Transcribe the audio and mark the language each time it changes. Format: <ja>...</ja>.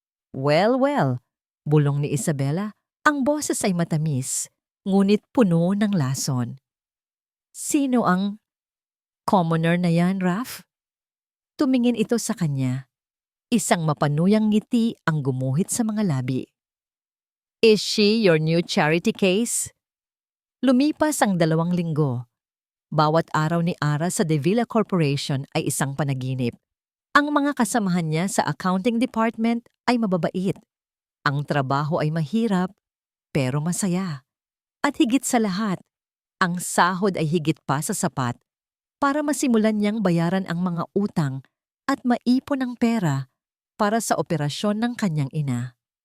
<tl>Well, bulong ni Isabela, ang boses ay matamis, ngunit puno ng lason. Sino ang commoner na yan, Raf? Tumingin ito sa kanya. Isang mapanuyang ngiti ang gumuhit sa mga labi.</tl> <en>Is she your new charity case?</en> <tl>Lumipas ang 2 linggo. Bawat araw ni Ara sa De Villa Corporation ay isang panaginip. Ang mga kasamahan niya sa accounting department ay mababait. Ang trabaho ay mahirap, pero masaya. At higit sa lahat, ang sahod ay higit pa sa sapat para masimulan niyang bayaran ang mga utang at maipon ang pera para sa operasyon ng kanyang ina.</tl>